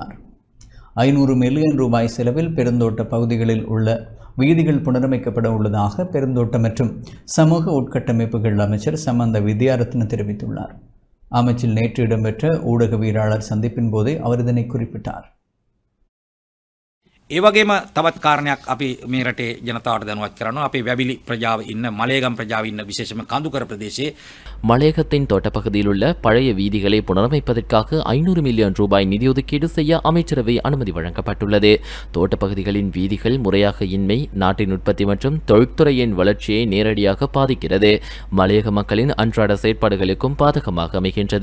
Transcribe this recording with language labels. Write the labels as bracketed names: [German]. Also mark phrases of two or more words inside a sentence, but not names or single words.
[Tamil] 500 மில்லியன் ரூபாய் செலவில் பெருந்தோட்ட பகுதிகளில் உள்ள வீதிகள் புனரமைக்கப்பட உள்ளதாக பெருந்தோட்டம் மற்றும் சமூக உட்கட்டமைப்புகள் அமைச்சர் சமந்த வித்யாரத்ன தெரிவித்துள்ளார். அமைச்சில் நேற்று இடம்பெற்ற ஊடகவியலாளர் சந்திப்பின் போதே அவர் இதனை குறிப்பிட்டார். [Sinhala] ඒ වගේම තවත් කාරණයක් අපි මේ රටේ ජනතාවට දැනුවත් කරනවා. අපේ වැවිලි ප්‍රජාව ඉන්න මලේගම් ප්‍රජාව ඉන්න විශේෂම කඳුකර ප්‍රදේශයේ [Tamil] மலையகத்தின் தோட்டப்பகுதியில் உள்ள பழைய வீதிகளை புனரமைப்பதற்காக 500 மில்லியன் ரூபாய் நிதி ஒதுக்கீடு செய்ய அமைச்சரவை அனுமதி வழங்கப்பட்டுள்ளது. தோட்டப்பகுதிகளின் வீதிகள் முறையாக இன்மை நாட்டின் உற்பத்தி மற்றும் தொழில்துறையின் வளர்ச்சியை நேரடியாக பாதிக்கிறது. மலையக மக்களின் அன்றாட செயற்பாடுகளுக்கும் பாதகமாக அமைகின்றது.